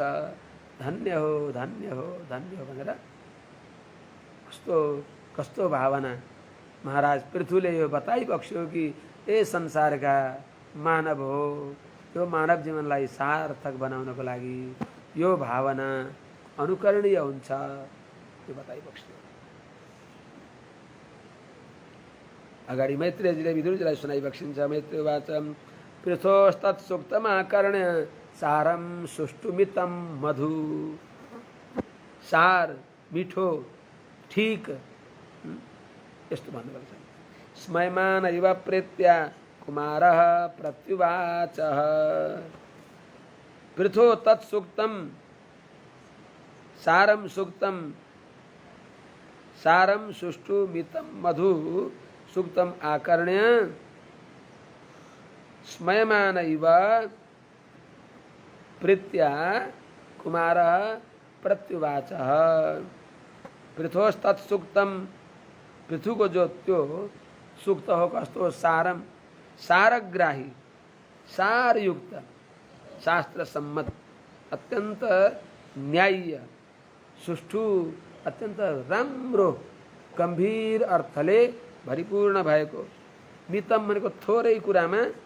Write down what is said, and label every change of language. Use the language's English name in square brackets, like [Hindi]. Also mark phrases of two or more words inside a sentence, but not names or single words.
[Nepali] धन्य हो धन्य हो धन्य हो भनेर कस्तो भावना महाराज पृथ्वीले यो बताइबक्स्यो कि ए संसारका मानव हो, यो मानव जीवनलाई सार्थक बनाउनको लागि यो भावना अनुकरणीय हुन्छ, यो बताइबक्स्यो। अगाडि मैत्रेयजीले विदुरजीलाई सुनाइबक्सिन्छ। [Sanskrit] मैत्रेयवाच पृथोस्तत्सूक्तमाकर्ण्य सारम सुष्टुमितम मधु। [Nepali] सार मिठो ठीक यस्तो भन्नुभएको छ। [Sanskrit] स्मयमान इव प्रेत्या कुमारः प्रत्युवाचः पृथो तत्सूक्तम सारम सूक्तम सारम सुष्टुमितम मधु सूक्तम आकर्ण्य स्मयमान इव प्रीत्या कुमारः प्रत्युवाचः। [Nepali] पृथोस्तत्सूक्तम पृथु को जो त्यो सूक्त हो कस्तो सारम सारग्राही सारयुक्त शास्त्र सम्मत अत्यन्त न्याय्य सुष्ठु अत्यन्त राम्रो गम्भीर अर्थले भरिपूर्ण भएको मितम भनेको थोरै कुरामा